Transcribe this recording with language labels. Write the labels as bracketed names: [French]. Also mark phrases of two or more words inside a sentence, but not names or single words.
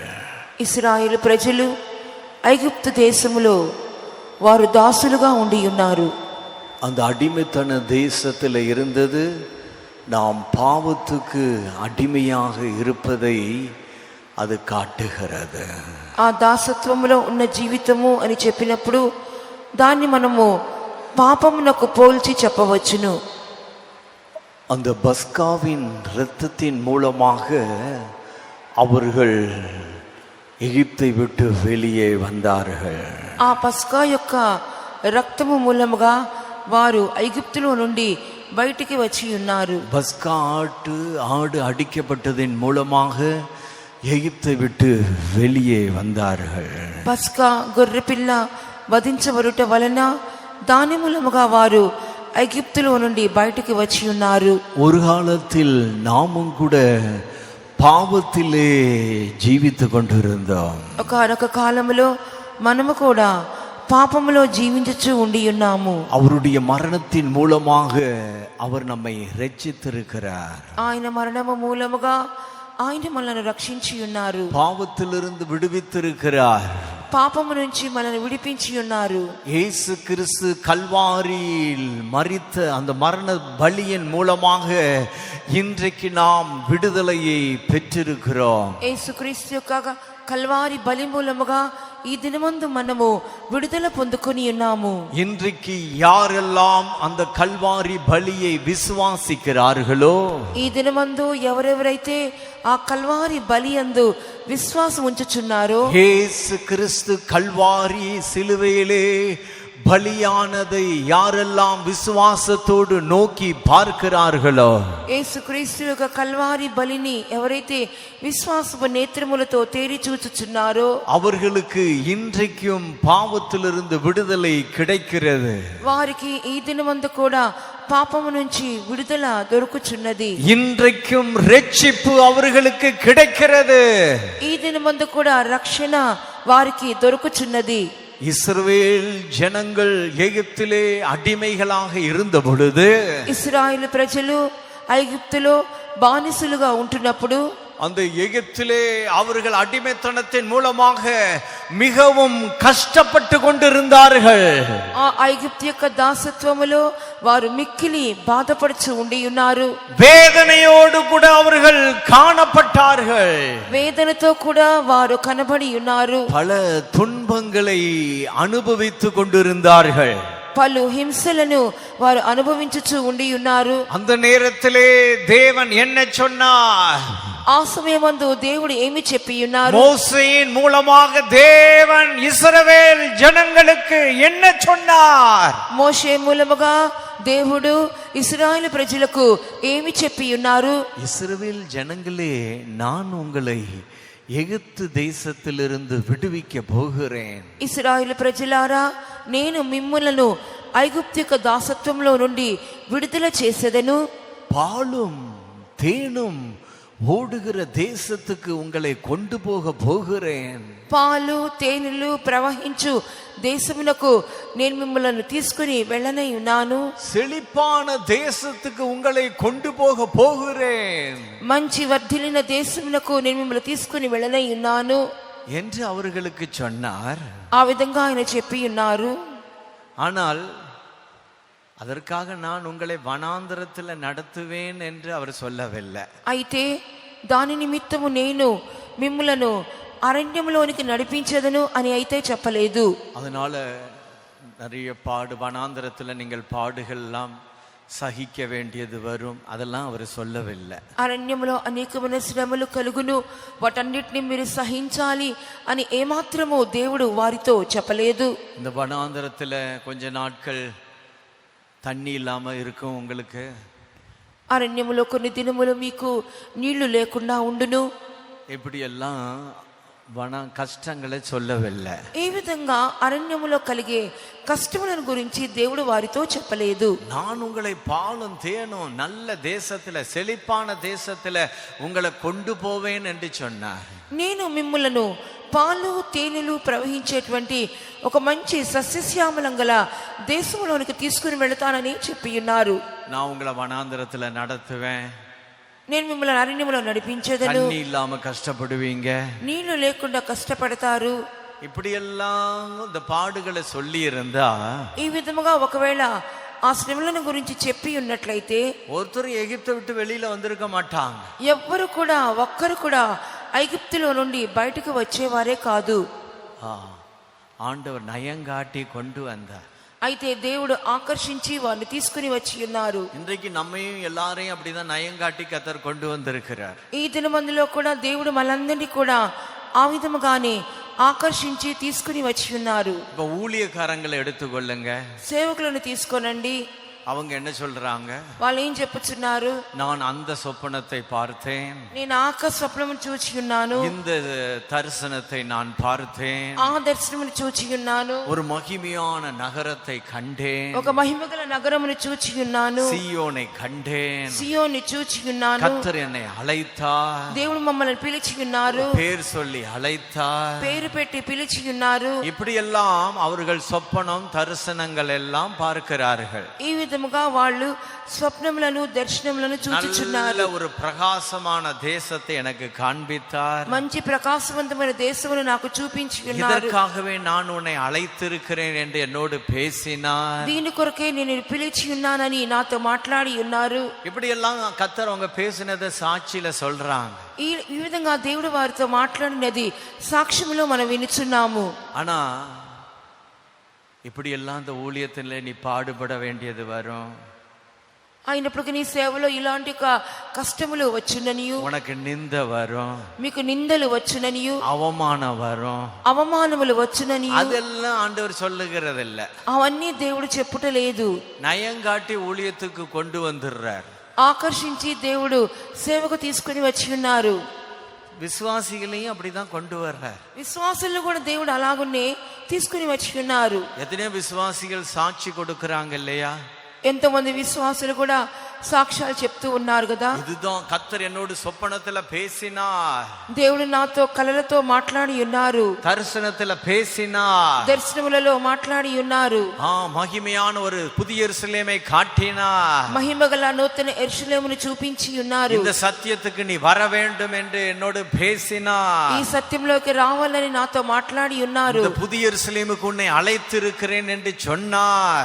[Telugu] ఇశ్రాయేలు ప్రజలు ఐగుప్తు దేశములో వారు దాసులుగా ఉండి ఉన్నారు. [Tamil] அந்த அடிமைத்தன தேசத்தில் இருந்தது நாம் பாவத்துக்கு அடிமையாக இருப்பதை அது காட்டுகிறது. [Telugu] ఆ దాసత్వములో ఉన్న జీవితము అని చెప్పినప్పుడు దాన్ని మనము పాపమునకు పోల్చి చెప్పవచ్చును. [Tamil] அந்த பஸ்காவின் இரத்தத்தின் மூலமாக அவர்கள் எகிப்தை விட்டு வெளியே வந்தார்கள். [Telugu] ఆ పస్కా యొక్క రక్తము మూలముగా వారు ఐగుప్తులో నుండి బయటికి వచ్చి ఉన్నారు. [Tamil] பஸ்கா ஆடு அடிக்கப்பட்டதின் மூலமாக எகிப்தை விட்டு வெளியே வந்தார்கள். [Telugu] పస్కా గొర్రె పిల్ల వధించబడుట వలన దాని మూలముగా వారు ఐగుప్తులో నుండి బయటికి వచ్చి ఉన్నారు. [Tamil] ஒரு காலத்தில் நாமும் கூட பாவத்திலே ஜீவித்து கொண்டிருந்தோம். [Telugu] ఒకనొక కాలములో మనము కూడా పాపములో జీవించుచు ఉండి ఉన్నాము. [Tamil] அவருடைய மரணத்தின் மூலமாக அவர் நம்மை ரட்சித்திருக்கிறார். [Telugu] ఆయన మరణము మూలముగా ఆయన మనల్ని రక్షించి ఉన్నారు. [Tamil] பாவத்திலிருந்து விடுவித்திருக்கிறார். [Telugu] పాపము నుంచి మనల్ని విడిపించి ఉన్నారు. [Tamil] இயேசு கிறிஸ்து கல்வாரியில் மரித்த அந்த மரண பலியின் மூலமாக இன்றைக்கு நாம் விடுதலையை பெற்றிருக்கிறோம். [Telugu] యేసుక్రీస్తు యొక్క కల్వారి బలి మూలముగా ఈ దినమందు మనము విడుదల పొందుకొని ఉన్నాము. [Tamil] இன்றைக்கு யாரெல்லாம் அந்த கல்வாரி பலியை விசுவாசிக்கிறார்களோ, [Telugu] ఈ దినమందు ఎవరెవరైతే ఆ కల్వారి బలి యందు విశ్వాసం ఉంచుచున్నారో, [Tamil] இயேசு கிறிஸ்து கல்வாரி சிலுவையிலே பலியானதை யாரெல்லாம் விசுவாசத்தோடு நோக்கி பார்க்கிறார்களோ, [Telugu] యేసుక్రీస్తు యొక్క కల్వారి బలిని ఎవరైతే విశ్వాసపు నేత్రములతో తేరి చూచుచున్నారో [Tamil] அவர்களுக்கு இன்றைக்கும் பாவத்திலிருந்து விடுதலை கிடைக்கிறது. [Telugu] వారికి ఈ దినమందు కూడా పాపము నుంచి విడుదల దొరుకుచున్నది. [Tamil] இன்றைக்கும் ரட்சிப்பு அவர்களுக்கு கிடைக்கிறது. [Telugu] ఈ దినమందు కూడా రక్షణ వారికి దొరుకుచున్నది. [Tamil] இஸ்ரவேல் ஜனங்கள் எகிப்திலே அடிமைகளாக இருந்த பொழுது, [Telugu] ఇశ్రాయేలు ప్రజలు ఐగుప్తులో బానిసలుగా ఉంటున్నప్పుడు, [Tamil] அந்த எகிப்திலே அவர்கள் அடிமைத்தனத்தின் மூலமாக மிகவும் கஷ்டப்பட்டு கொண்டிருந்தார்கள். [Telugu] ఆ ఐగుప్తు యొక్క దాసత్వములో వారు మిక్కిలి బాధపడుచు ఉండి ఉన్నారు. [Tamil] வேதனையோடு கூட அவர்கள் காணப்பட்டார்கள். [Telugu] వేదనతో కూడా వారు కనబడి ఉన్నారు. [Tamil] பல துன்பங்களை அனுபவித்துக் கொண்டிருந்தார்கள். [Telugu] పలు హింసలను వారు అనుభవించుచు ఉండి ఉన్నారు. [Tamil] அந்த நேரத்திலே தேவன் என்ன சொன்னார்? [Telugu] ఆ సమయమందు దేవుడు ఏమి చెప్పి ఉన్నారు? [Tamil] மோசேயின் மூலமாக தேவன் இஸ்ரவேல் ஜனங்களுக்கு என்ன சொன்னார்? [Telugu] మోషే మూలముగా దేవుడు ఇశ్రాయేలు ప్రజలకు ఏమి చెప్పి ఉన్నారు? [Tamil] இஸ்ரவேல் ஜனங்களே, நான் உங்களை எகிப்து தேசத்திலிருந்து விடுவிக்க போகிறேன். [Telugu] ఇశ్రాయేలు ప్రజలారా, నేను మిమ్ములను ఐగుప్తు యొక్క దాసత్వంలో నుండి విడుదల చేసేదను. [Tamil] பாலும் தேனும் ஓடுகிற தேசத்துக்கு உங்களை கொண்டு போகிறேன். [Telugu] పాలు తేనెలు ప్రవహించు దేశమునకు నేను మిమ్మల్ని తీసుకుని వెళ్ళనై ఉన్నాను. [Tamil] செழிப்பான தேசத்துக்கு உங்களை கொண்டு போகிறேன் [Telugu] మంచి వర్ధిల్లిన దేశమునకు నేను మిమ్మల్ని తీసుకుని వెళ్ళనై ఉన్నాను [Tamil] என்று அவர்களுக்கு சொன்னார். [Telugu] ఆ విధంగా ఆయన చెప్పి ఉన్నారు. [Tamil] ஆனால் அதற்காக நான் உங்களை வனாந்தரத்தில் நடத்துவேன் என்று அவர் சொல்லவில்லை. [Telugu] అయితే దాని నిమిత్తము నేను మిమ్ములను అరణ్యములోనికి నడిపించదను అని అయితే చెప్పలేదు. [Tamil] அதனால நிறைய வனாந்தரத்தில் நீங்கள் பாடுகள் எல்லாம் சகிக்க வேண்டியது வரும், அதெல்லாம் அவர் சொல்லவில்லை. [Telugu] అరణ్యములో అనేకమైన శ్రమలు కలుగును, వాటన్నిటిని మీరు సహించాలి అని ఏమాత్రము దేవుడు వారితో చెప్పలేదు. [Tamil] இந்த வனாந்தரத்தில் கொஞ்ச நாட்கள் தண்ணி இல்லாம இருக்கும் உங்களுக்கு. [Telugu] అరణ్యములో కొన్ని దినములు మీకు నీళ్లు లేకుండా ఉండును. [Tamil] இப்படி எல்லாம் కష్టங்களை சொல்லவில்லை. [Telugu] ఈ విధంగా అరణ్యములో కలిగే కష్టములను గురించి దేవుడు వారితో చెప్పలేదు. [Tamil] நான் உங்களை பாலும் தேனும் நல்ல தேசத்துல, செழிப்பான தேசத்துல உங்களை கொண்டு போவேன் என்று சொன்னார். [Telugu] నేను మిమ్ములను పాలు తేనెలు ప్రవహించేటువంటి ఒక మంచి సస్యశ్యామలం గల దేశంలోనికి తీసుకుని వెళతానని చెప్పి ఉన్నారు. [Tamil] நான் உங்களை வனாந்தரத்துல நடத்துவேன், [Telugu] నేను మిమ్మల్ని అరణ్యములో నడిపించేదను, [Tamil] தண்ணி இல்லாம கஷ்டப்படுவீங்க, [Telugu] నీళ్లు లేకుండా కష్టపడతారు. [Tamil] இப்படி எல்லாம் இந்த பாடுகளை சொல்லி இருந்தா, [Telugu] ఈ విధముగా ఒకవేళ ఆ శ్రమలను గురించి చెప్పి ఉన్నట్లయితే [Tamil] ஒருத்தர் எகிப்தை விட்டு வெளியில வந்திருக்க மாட்டாங்க. [Telugu] ఎవ్వరు కూడా ఒక్కరు కూడా ఐగుప్తులో నుండి బయటకు వచ్చేవారే కాదు. [Tamil] ஆண்டவர் நயங்காட்டி கொண்டு வந்தார். [Telugu] అయితే దేవుడు ఆకర్షించి వారిని తీసుకుని వచ్చి ఉన్నారు. [Tamil] இன்றைக்கு நம்மையும் எல்லாரையும் அப்படிதான் நயங்காட்டி கர்த்தர் கொண்டு வந்திருக்கிறார். [Telugu] ఈ దినమందులో కూడా దేవుడు మనందరినీ కూడా ఆ విధముగానే ఆకర్షించి తీసుకుని వచ్చి ఉన్నారు. [Tamil] இப்ப ஊழியக்காரங்களை எடுத்துக்கொள்ளுங்க, [Telugu] సేవకులను తీసుకోనండి. [Tamil] அவங்க என்ன சொல்றாங்க? [Telugu] వాళ్ళు ఏం చెప్పుచున్నారు? [Tamil] நான் அந்த சொப்பனத்தை பார்த்தேன், [Telugu] నేను ఆకాశ స్వప్నము చూచి ఉన్నాను, [Tamil] இந்த தரிசனத்தை நான் பார்த்தேன், [Telugu] ఆ దర్శనమును చూచి ఉన్నాను, [Tamil] ஒரு மகிமையான நகரத்தை கண்டேன், [Telugu] ఒక మహిమగల నగరమును చూచి ఉన్నాను, [Tamil] சீயோனை கண்டேன், [Telugu] సియోని చూచి ఉన్నాను. [Tamil] கர்த்தர் என்னை அழைத்தார், [Telugu] దేవుడు మమ్మల్ని పిలిచి ఉన్నారు, [Tamil] பேர் சொல்லி அழைத்தார். [Telugu] పేరు పెట్టి పిలిచి ఉన్నారు. [Tamil] இப்படி எல்லாம் அவர்கள் சொப்பனம் தரிசனங்கள் எல்லாம் பார்க்கிறார்கள். [Telugu] ఈ విధముగా వాళ్ళు స్వప్నములను దర్శనములను చూచుచున్నారు. [Tamil] நல்ல ஒரு பிரகாசமான தேசத்தை எனக்கு காண்பித்தார். [Telugu] మంచి ప్రకాశవంతమైన దేశమును నాకు చూపించి ఉన్నారు. [Tamil] இதற்காகவே நான் உன்னை அழைத்திருக்கிறேன் என்று என்னோடு பேசினார். [Telugu] దీని కొరకే నేను పిలిచి ఉన్నానని నాతో మాట్లాడి ఉన్నారు. [Tamil] இப்படி எல்லாம் கர்த்தர் அவங்க பேசினதை சாட்சியில சொல்றாங்க. [Telugu] ఈ విధంగా దేవుడు వారితో మాట్లాడినది సాక్ష్యములో మనం వినుచున్నాము. [Tamil] ஆனா இப்படி எல்லாம் இந்த ஊழியத்துல நீ பாடுபட வேண்டியது வரும். [Telugu] అయినప్పటికీ నీ సేవలో ఇలాంటి కష్టములు వచ్చుననియు, [Tamil] உனக்கு நிந்த வரும், [Telugu] మీకు నిందలు వచ్చుననియు, [Tamil] அவமானம் வரும், [Telugu] అవమానములు వచ్చుననియు, [Tamil] அதெல்லாம் ஆண்டவர் சொல்லுகிறது இல்ல. [Telugu] అవన్నీ దేవుడు చెప్పుట లేదు. [Tamil] நயங்காட்டி ஊழியத்துக்கு கொண்டு வந்துடுறார். [Telugu] ఆకర్షించి దేవుడు సేవకు తీసుకుని వచ్చి ఉన్నారు. [Tamil] விசுவாசிகளையும் அப்படிதான் கொண்டு வர்றார். [Telugu] విశ్వాసులను కూడా దేవుడు అలాగునే తీసుకుని వచ్చి ఉన్నారు. [Tamil] எத்தனையோ விசுவாசிகள் சாட்சி கொடுக்கறாங்க இல்லையா? [Telugu] ఎంతమంది విశ్వాసులు కూడా సాక్ష్యాలు చెప్తూ ఉన్నారు కదా. [Tamil] இதுதான் கர்த்தர் என்னோடு சொப்பனத்துல பேசினார், [Telugu] దేవుడు నాతో కలలతో మాట్లాడి ఉన్నారు, [Tamil] தரிசனத்துல பேசினார், [Telugu] దర్శనములలో మాట్లాడి ఉన్నారు, [Tamil] மகிமையான ஒரு புதிய எருசலேமை காட்டினார், [Telugu] మహిమగల నూతన యెరూషలేమును చూపించి ఉన్నారు. [Tamil] இந்த சத்தியத்துக்கு நீ வர வேண்டும் என்று என்னோடு பேசினார். [Telugu] ఈ సత్యంలోకి రావాలని నాతో మాట్లాడి ఉన్నారు. [Tamil] இந்த புதிய எருசலேமுக்கு உன்னை அழைத்திருக்கிறேன் என்று சொன்னார்.